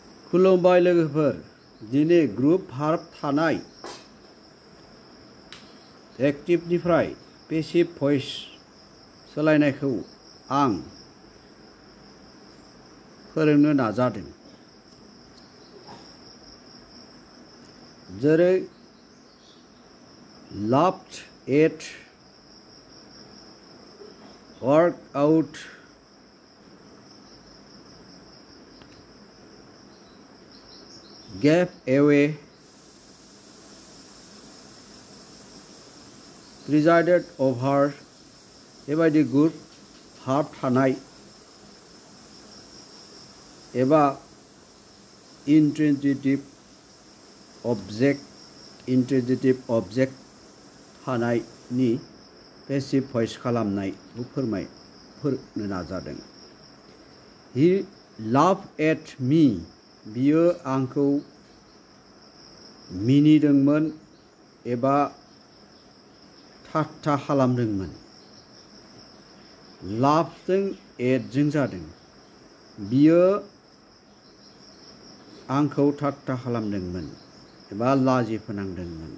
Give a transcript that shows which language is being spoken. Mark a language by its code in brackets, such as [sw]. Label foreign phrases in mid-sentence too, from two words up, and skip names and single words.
[brx] खुलुमबाय लोगोफोर दिनै [en] group verb [brx] थानाय एक्टिभनिफ्राय [en] passive voice [brx] सोलायनायखौ आं फोरोंनो नाजादों। जेरै [en] laughed at, worked out, gave away, presided over [brx] बेबायदि [en] good verb [brx] थानाय एबा [en] intransitive object [brx] थानायनि [en] passive voice [brx] खालामनायखौ फोरमायनो नाजादों। [en] He laughed at me, [brx] बियो आंखौ मिनिदोंमोन एबा ठाट्टा खालामदोंमोन। लाफ्टजों एटजों जादों। बियो आंखौ ठाट्टा खालामदोंमोन एबा लाजि फोनांदोंमोन।